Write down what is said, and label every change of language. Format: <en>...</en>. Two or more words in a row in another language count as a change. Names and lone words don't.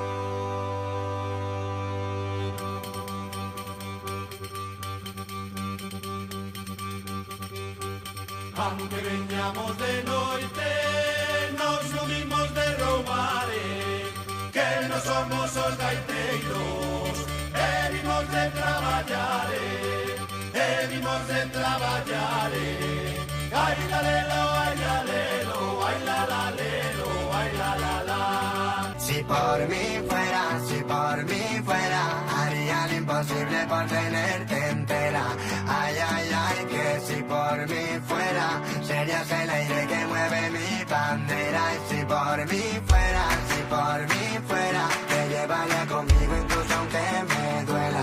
<gl>Aunque veñamos de noite, nos subimos de roubare, que non somos os gaiteiros, e vimos de traballare, ai la lelo, ai la lelo, ai la la lelo, ai la la la.</gl> <es>Si por mí fuera, haría lo imposible por tenerte entera. Ay, ay, ay, que si por mí fuera, serías el aire que mueve mi bandera. Y si por mí fuera, te llevaría conmigo incluso aunque me duela.</es>